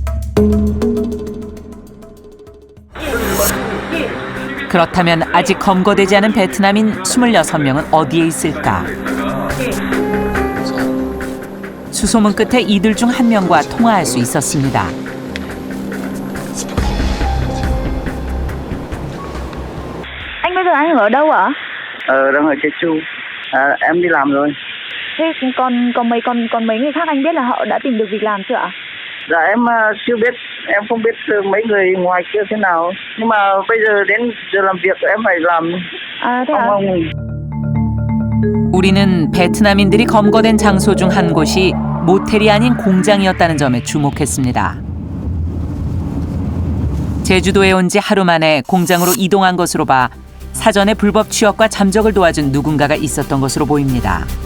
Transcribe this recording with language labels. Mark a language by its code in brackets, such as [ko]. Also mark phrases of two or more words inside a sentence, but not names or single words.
[ko] 그렇다면 아직 검거되지 않은 베트남인 26명은 어디에 있을까? 수소문 끝에 이들 중 한 명과 통화할 수 있었습니다. [vi] Anh bây giờ anh ở đâu ạ? Đang ở Jeju. Em đi làm rồi. Thế còn mấy người khác anh biết là họ đã tìm được việc làm chưa ạ? Dạ em chưa biết, em không biết mấy người ngoài kia thế nào. Nhưng mà bây giờ đến giờ làm việc em phải làm. Thế ạ? [ko] 우리는 베트남인들이 검거된 장소 중 한 곳이 모텔이 아닌 공장이었다는 점에 주목했습니다. 제주도에 온 지 하루 만에 공장으로 이동한 것으로 봐 사전에 불법 취업과 잠적을 도와준 누군가가 있었던 것으로 보입니다.